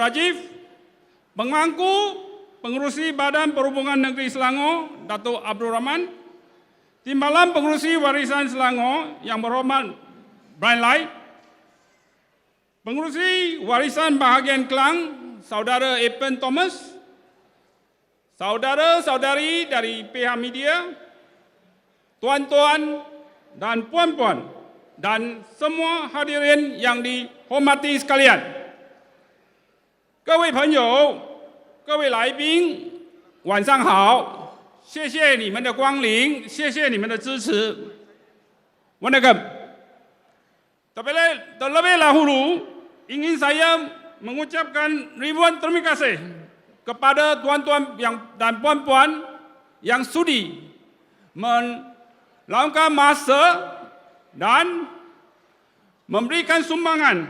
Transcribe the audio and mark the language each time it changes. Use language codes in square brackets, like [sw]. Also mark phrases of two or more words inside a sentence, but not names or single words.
[ms] Rajiv, Pemangku Pengerusi Badan Perhubungan Negeri Selangor Datuk Abdul Rahman, Timbalan Pengerusi Warisan Selangor Yang Berhormat Brian Lai, Pengerusi Warisan Bahagian Kelang Saudara Epen Thomas, saudara-saudari dari pihak media, tuan-tuan dan puan-puan, dan semua hadirin yang dihormati sekalian. [zh] 各位朋友，各位来宾，晚上好！谢谢你们的光临，谢谢你们的支持。Welcome. [ms] Terlebih dahulu, ingin saya mengucapkan ribuan terima kasih kepada tuan-tuan dan puan-puan yang sudi meluangkan masa dan memberikan sumbangan.